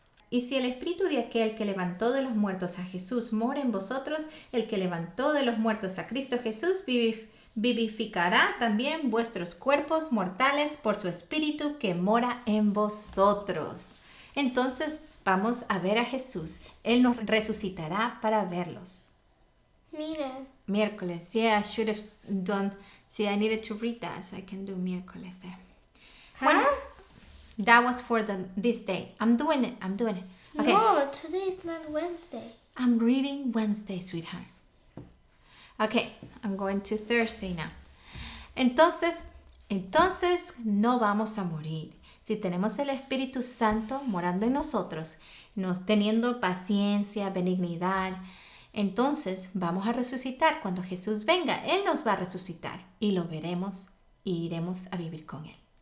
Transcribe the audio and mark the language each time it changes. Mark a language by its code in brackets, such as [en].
[es] Y si el espíritu de aquel que levantó de los muertos a Jesús mora en vosotros, el que levantó de los muertos a Cristo Jesús vivificará también vuestros cuerpos mortales por su espíritu que mora en vosotros. Entonces vamos a ver a Jesús. Él nos resucitará para verlos. Mira. Miércoles. [en] Yeah, I should have done... See, I needed to read that, so I can do miércoles there. Huh? [es] Bueno, [en] that was for this day. I'm doing it. Okay. No, today is not Wednesday. I'm reading Wednesday, sweetheart. Okay, I'm going to Thursday now. [es] Entonces no vamos a morir. Si tenemos el Espíritu Santo morando en nosotros, teniendo paciencia, benignidad, entonces vamos a resucitar cuando Jesús venga. Él nos va a resucitar y lo veremos y iremos a vivir con Él.